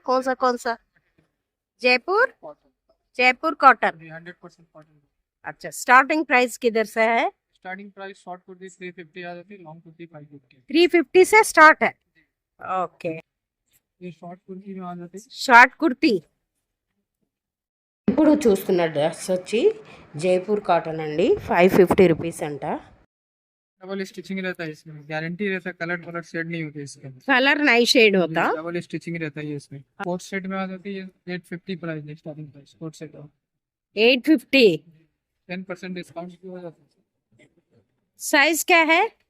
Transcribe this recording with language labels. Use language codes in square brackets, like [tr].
[hi] कौन सा? Jaipur, Jaipur cotton. 100% cotton. अच्छा, स्टार्टिंग प्राइस किधर से है? स्टार्टिंग प्राइस शॉर्ट कुर्ती 350 आ जाती है, लॉन्ग कुर्ती 550। 350 से स्टार्ट है। ओके, ये शॉर्ट कुर्ती में आ जाती है। [te] షార్ట్ కుర్తీ. ఇప్పుడు చూస్తున్న డ్రెస్ వచ్చి జైపూర్ కాటన్ అండి, 550 రూపీస్ అంట. [hi] डबल स्टिचिंग रहता है इसमें, गारंटी रहता है, कलर शेड नहीं होते इसके। कलर नहीं शेड होता। डबल स्टिचिंग रहता है इसमें। कोट सेट में आ जाती है 850 प्राइस है, starting price quote set. 850। 10% discount की हो जाता है। साइज क्या है?